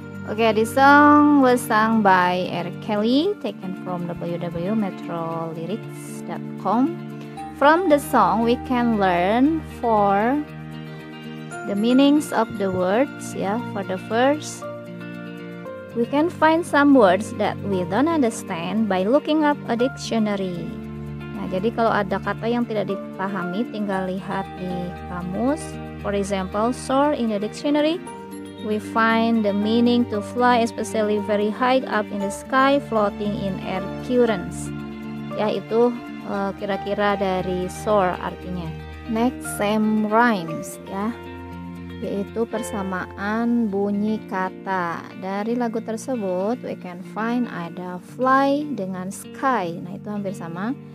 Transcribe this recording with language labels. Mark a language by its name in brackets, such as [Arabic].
[English] Okay, this song was sung by R. Kelly, taken from www.metrolyrics.com. From the song, we can learn for the meanings of the words. Ya, for the first, we can find some words that we don't understand by looking up a dictionary. [Indonesian] Nah, jadi kalau ada kata yang tidak dipahami, tinggal lihat di kamus. [English] For example, soar in the dictionary. We find the meaning to fly, especially very high up in the sky, floating in air currents. [Indonesian] Ya, itu kira-kira dari soar artinya. [English] Next, same rhymes [Indonesian] ya, yaitu persamaan bunyi kata. Dari lagu tersebut [English] we can find [Indonesian] ada fly dengan sky. Nah, itu hampir sama.